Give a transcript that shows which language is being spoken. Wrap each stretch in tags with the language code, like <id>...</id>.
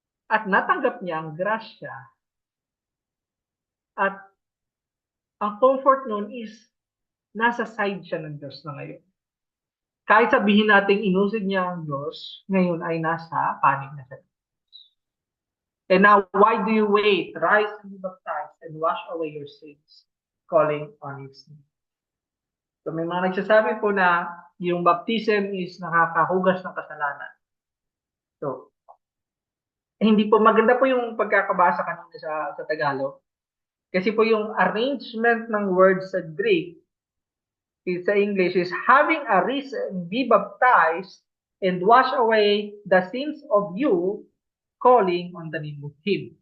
<tl>At natanggap niya ang grasya. At ang comfort nun is nasa side siya ng Diyos na ngayon. Kahit sabihin natin inusig niya ang Diyos, ngayon ay nasa panig na siya.</tl> <en>And now, why do you wait? Rise and be baptized and wash away your sins, calling on His name.</en> <tl>So may mga nagsasabi po na yung baptism is nakakahugas ng kasalanan. So, hindi po maganda po yung pagkakabasa kanina sa Tagalog. Kasi po yung</tl> <en>arrangement ng words sa Greek, sa English is having a reason, be baptized, and wash away the sins of you, calling on the name of Him.</en>